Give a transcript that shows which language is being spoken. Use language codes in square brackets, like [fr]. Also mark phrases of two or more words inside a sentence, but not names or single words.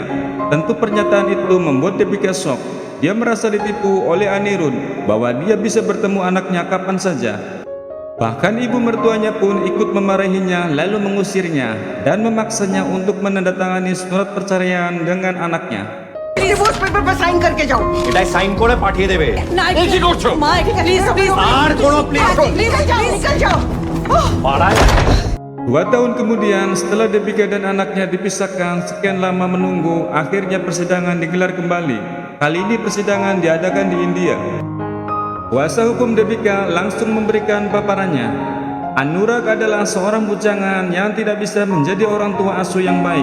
[id] Tentu pernyataan itu membuat Debika shock. Dia merasa ditipu oleh Anirudh bahwa dia bisa bertemu anaknya kapan saja. Bahkan ibu mertuanya pun ikut memarahinya lalu mengusirnya dan memaksanya untuk menandatangani surat perceraian dengan anaknya. [en] divorce paper [hi] पर साइन करके जाओ। [bn] এটাই সাইন করে পাঠিয়ে দেবে। এই কি করছো? মা প্লিজ প্লিজ আর কোনো প্লিজ [hi] निकल जाओ निकल जाओ। [bn] পাড়ায় [id] 2 tahun kemudian setelah Debika dan anaknya dipisahkan sekian lama menunggu, akhirnya persidangan digelar kembali. Kali ini persidangan diadakan di India. Kuasa hukum Debika langsung memberikan paparannya. Anurag adalah seorang bujangan yang tidak bisa menjadi orang tua asuh yang baik.